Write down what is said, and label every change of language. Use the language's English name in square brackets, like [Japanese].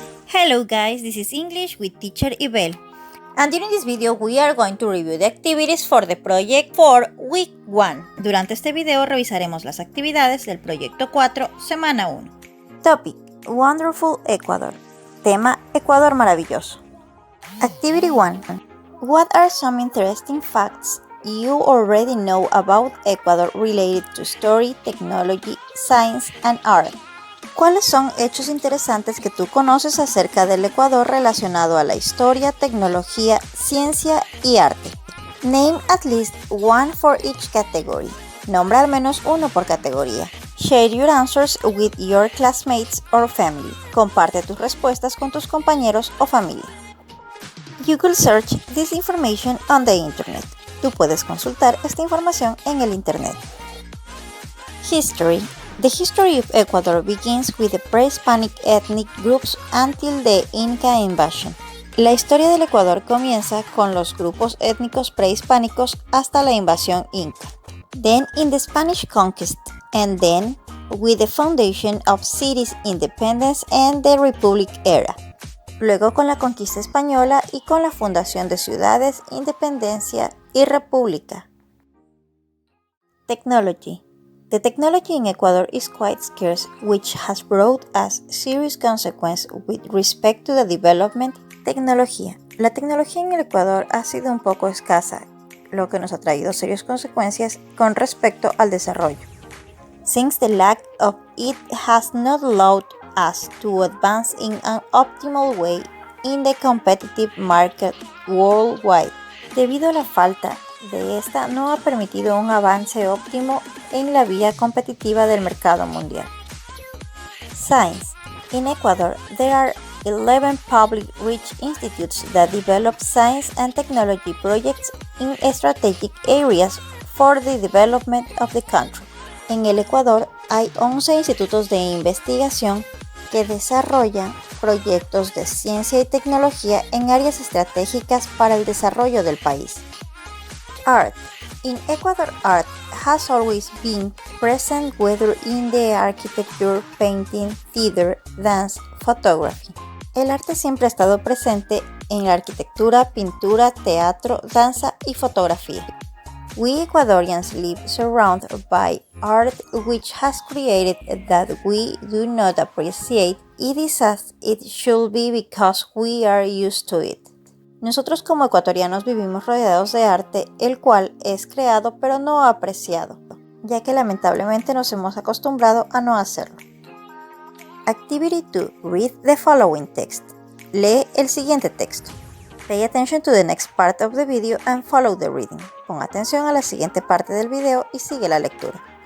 [English] Hello guys, this is English with teacher Ibel. And during this video we are going to review the activities for the project for week 1. [Spanish] Durante este video revisaremos las actividades del proyecto 4, semana 1. [English] Topic: Wonderful Ecuador. [Spanish] Tema: Ecuador maravilloso. [English] Activity 1. What are some interesting facts you already know about Ecuador related to story, technology, science, and art? [Spanish] ¿Cuáles son hechos interesantes que tú conoces acerca del Ecuador relacionado a la historia, tecnología, ciencia y arte? [English] Name at least one for each category. [Spanish] Nombra al menos uno por categoría. [English] Share your answers with your classmates or family. [Spanish] Comparte tus respuestas con tus compañeros o familia. [English] You could search this information on the internet. [Spanish] Tú puedes consultar esta información en el internet. [English] History. The history of Ecuador begins with the pre-Hispanic ethnic groups until the Inca invasion. [Spanish] La historia del Ecuador comienza con los grupos étnicos prehispánicos hasta la invasión inca. [English] Then in the Spanish conquest, and then with the foundation of cities independence and the Republic era. [Spanish] Luego con la conquista española y con la fundación de ciudades, independencia y república. [English] Technology. The technology in Ecuador is quite scarce, which has brought us serious consequences with respect to the development. [Spanish] Tecnología. La tecnología en el Ecuador ha sido un poco escasa, lo que nos ha traído serias consecuencias con respecto al desarrollo. [English] Since the lack of it has not allowed us to advance in an optimal way in the competitive market worldwide. [Spanish] Debido a la falta de esta, no ha permitido un avance óptimo en la vía competitiva del mercado mundial. [English] Science. In Ecuador, there are 11 public research institutes that develop science and technology projects in strategic areas for the development of the country. [Spanish] En el Ecuador hay 11 institutos de investigación que desarrollan proyectos de ciencia y tecnología en áreas estratégicas para el desarrollo del país. [English] Art. In Ecuador, art has always been present, whether in the architecture, painting, theater, dance, photography. [Spanish] El arte siempre ha estado presente en la arquitectura, pintura, teatro, danza y fotografía. [English] We Ecuadorians live surrounded by art which has created that we do not appreciate it is as it should be because we are used to it. [Spanish] Nosotros como ecuatorianos vivimos rodeados de arte, el cual es creado pero no apreciado, ya que lamentablemente nos hemos acostumbrado a no hacerlo. [English] Activity 2. Read the following text. [Spanish] Lee el siguiente texto. [English] Pay attention to the next part of the video and follow the reading. [Spanish] Pon atención a la siguiente parte del video y sigue la lectura.